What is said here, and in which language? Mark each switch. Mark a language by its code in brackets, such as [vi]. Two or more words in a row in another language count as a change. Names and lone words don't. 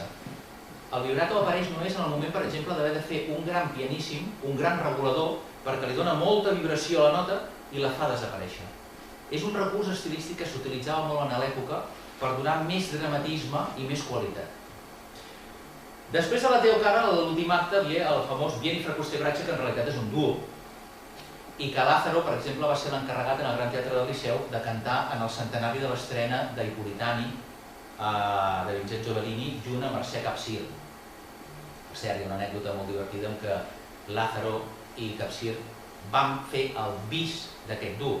[ca] El vibrato apareix només en el moment, per exemple, d'haver de fer un gran pianíssim, un gran regulador, perquè li dona molta vibració a la nota i la fa desaparèixer. És un recurs estilístic que s'utilitzava molt en l'època per donar més dramatisme i més qualitat. Després de la Teo Cara, a l'últim acte, hi ha el famós Vieni fra queste braccia, que en realitat és un duo, i que Lázaro, per exemple, va ser l'encarregat en el Gran Teatre del Liceu de cantar en el centenari de l'estrena d'Ipolitani de Vincenzo Bellini junt a Mercè Capsir. Per cert, hi ha una anècdota molt divertida en què Lázaro i Capsir van fer el bis d'aquest duo.